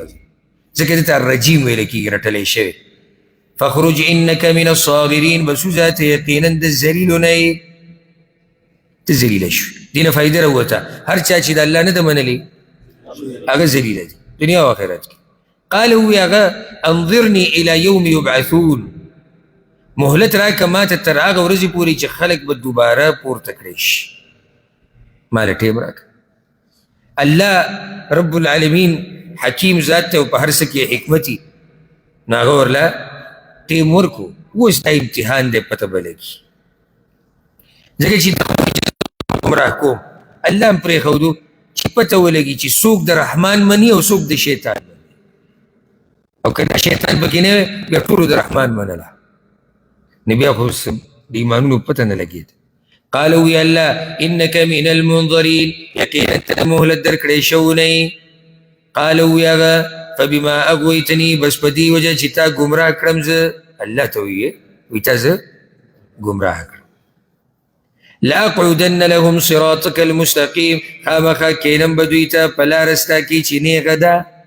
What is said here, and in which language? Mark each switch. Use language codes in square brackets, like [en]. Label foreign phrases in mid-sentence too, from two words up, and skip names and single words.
[ps] ځکه دلته الرجیم ویل کېږي رټلی شوی [ar] فاخرج انك من الصاغرين [ps] بس ذات یقینا د ذلیلو نه یې ته ذلیله شوې دې نه فایده راووته هر چا چې د الله نه ده منلې هغه ذلیله دي دنیا او آخرت کې قال وی هغه [ar] انظرني الى يوم يبعثون [ps] مهلت راکه ما ته تر هغه ورځې پورې چې خلک به دوباره پورته کړی شي ما له ټیم راکه [ar] الله رب العالمین [ps] حکیم ذات ته په هر څه کې حکمتي نو هغه ورله ټیم ورکو اوس دا امتحان دی پته به لګي ځکه چې ګمراه کوم الله هم پرېښودو چې پته ولګي چې څوک د رحمان مني او څوک د شیطان مني او که دا شیطان پکې نه وی بیا ټولو د رحمان منله نو بیا خو د ایمانونو پته نه لګېد قال وی الله [ar] انك من المنظرین [ps] یقینا ته مهلت درکړی شوی قال وی هغه فبما اغویتنی بس په دې وجه چې تا ګمراه کړم زه الله ته وی تا زه ګمراه کړم [ar] لاقعدن لهم صراطك المستقیم [ps] خامخا کینم به دوی ته په لاره ستا کې چې نیغه ده